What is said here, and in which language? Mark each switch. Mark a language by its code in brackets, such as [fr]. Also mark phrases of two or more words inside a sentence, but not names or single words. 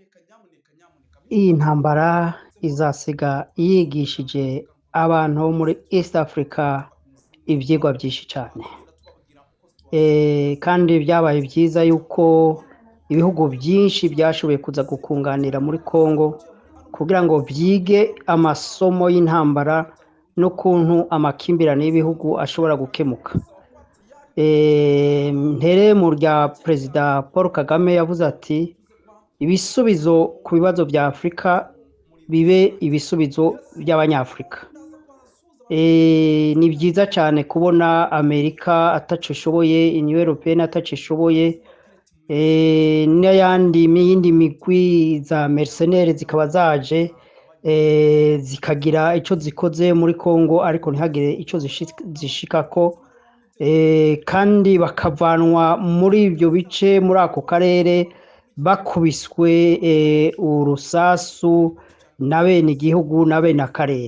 [rw] Iyi ntambara izasiga yigishije abantu bo muri East Africa ibyigwa byinshi cyane, kandi byabaye byiza yuko ibihugu byinshi byashoboye kuza gukunganira muri Congo kugira ngo byige amasomo y'intambara n'ukuntu amakimbirane y'ibihugu ashobora gukemuka. Ntere mu rya Perezida Paul Kagame yavuze ati ibisubizo ku bibazo bya Afurika bibe ibisubizo by'Abanyafurika. Ni byiza cyane kubona Amerika ataco ishoboye, Union Européenne ataco ishoboye, n'iyindi migwi za mercenaires zikaba zaje zikagira icyo zikoze muri Congo, ariko ntihagire icyo zishikako, kandi bakavanwa muri ibyo bice muri ako karere bakubiswe urusasu na bene igihugu na bene akarere.